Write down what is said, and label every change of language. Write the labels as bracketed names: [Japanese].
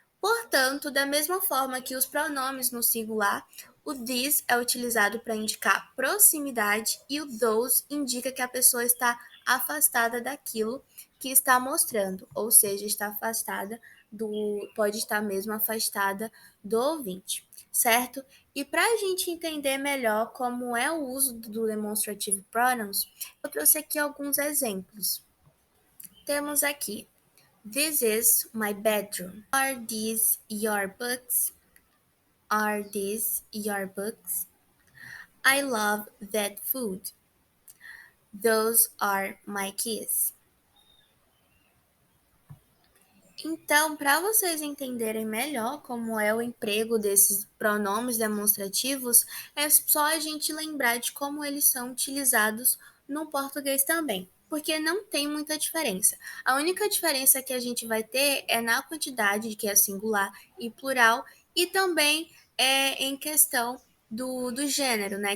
[Portuguese] Portanto, da mesma forma que os pronomes no singular, o this é utilizado para indicar proximidade e o those indica que a pessoa está afastada daquilo que está mostrando, ou seja, está afastada pode estar mesmo afastada do ouvinte, certo? E para a gente entender melhor como é o uso do demonstrative pronouns, eu trouxe aqui alguns exemplos. Temos aqui: [English] This is my bedroom. Are these your books? Are these your books? I love that food. Those are my keys. [Portuguese] Então, para vocês entenderem melhor como é o emprego desses pronomes demonstrativos, é só a gente lembrar de como eles são utilizados no português também, porque não tem muita diferença. A única diferença que a gente vai ter é na quantidade, que é singular e plural, e também em questão do gênero, né?